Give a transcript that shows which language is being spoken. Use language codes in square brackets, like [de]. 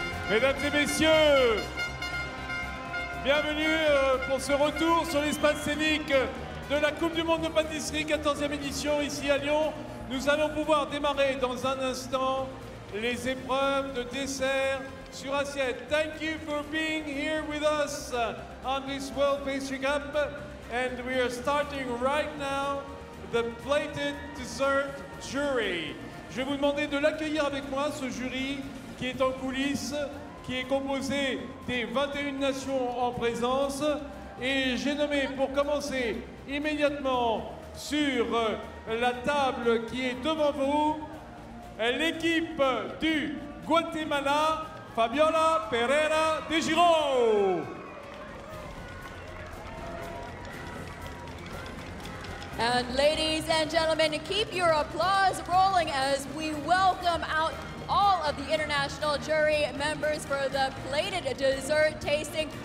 [fr] Mesdames et messieurs, bienvenue pour ce retour sur l'espace scénique de la Coupe du Monde de pâtisserie, 14e édition ici à Lyon. Nous allons pouvoir démarrer dans un instant les épreuves de dessert sur assiette. [en] Thank you for being here with us on this World Pastry Cup. And we are starting right now the plated dessert jury. [fr] Je vais vous demander de l'accueillir avec moi, ce jury qui est en coulisses, qui est composé des 21 nations en présence. Et j'ai nommé pour commencer immédiatement sur la table qui est devant vous l'équipe du Guatemala, Fabiola Pereira de Giro. [en] And ladies and gentlemen, keep your applause rolling as we welcome out all of the international jury members for the plated dessert tasting.